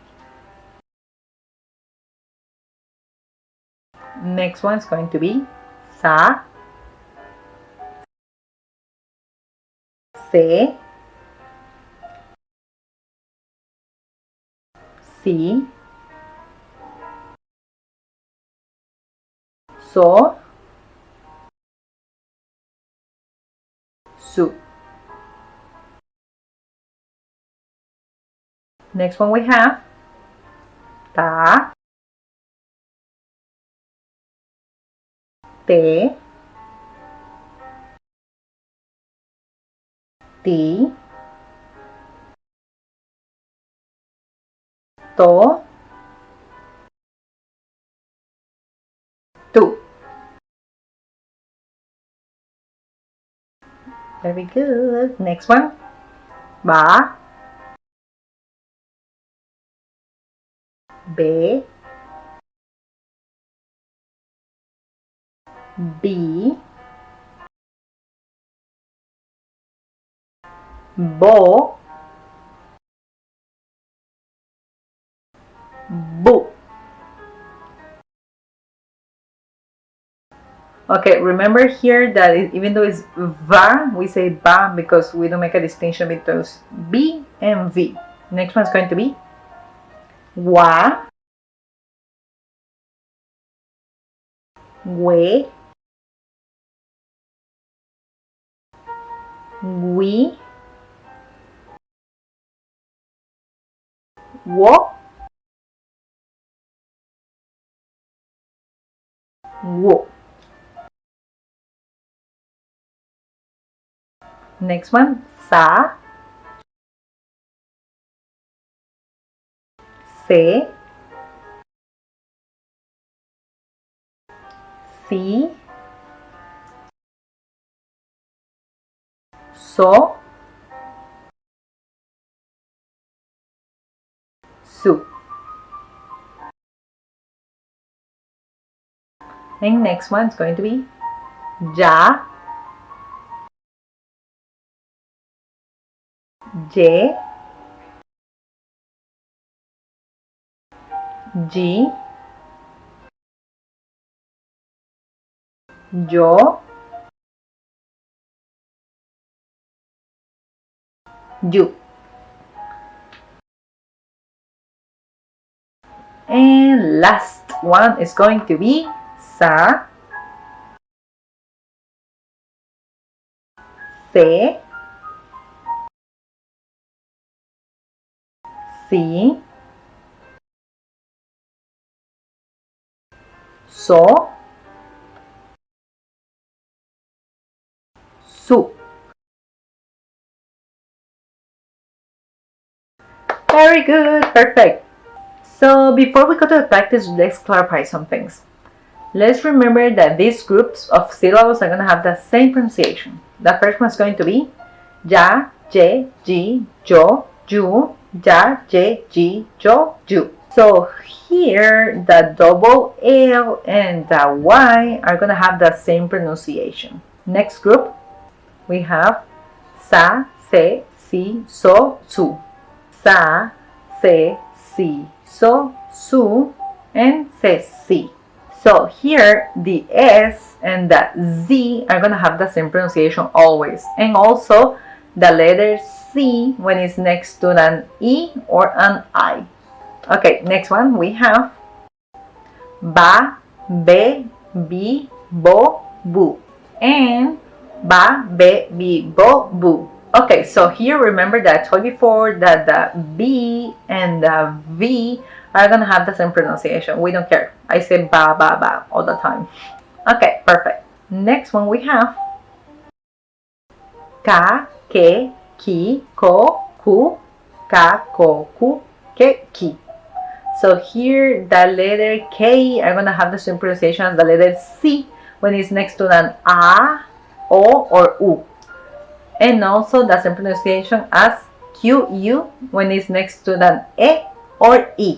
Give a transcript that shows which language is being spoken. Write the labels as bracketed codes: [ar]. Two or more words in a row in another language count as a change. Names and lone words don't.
[en] Next one is going to be sa, se, si, so, su. Next one we have ta, te, ti, to, tu. Very good. Next one. Ba, be, bi, bo, bu. Okay, remember here that even though it's va, we say ba because we don't make a distinction between b and v. Next one is going to be wa, we, wo, wo. Next one, sa, se, si, so, su. And next one is going to be ya, ye, ji, yo, you. And last one is going to be sa, se, si, so, su. Very good, perfect. So before we go to the practice, let's clarify some things. Let's remember that these groups of syllables are going to have the same pronunciation. The first one is going to be ya, ye, ji, yo, you, ya, ye, ji, yo, you. So here the double L and the Y are going to have the same pronunciation. Next group, we have sa, se, si, so, su. Sa, se, si, so, su, and se, si. So here the S and the Z are going to have the same pronunciation always. And also the letter C when it's next to an E or an I. Okay, next one we have ba, be, bi, bo, bu. And ba, be, bi, bo, bu. Okay, so here remember that I told you before that the B and the V are gonna have the same pronunciation. We don't care. I say ba, ba, ba all the time. Okay, perfect. Next one we have ka, ke, ki, ko, ku, ka, ko, ku, ke, ki. So here the letter K are gonna have the same pronunciation as the letter C when it's next to an A, O, or U. And also the same pronunciation as QU when it's next to an E or E.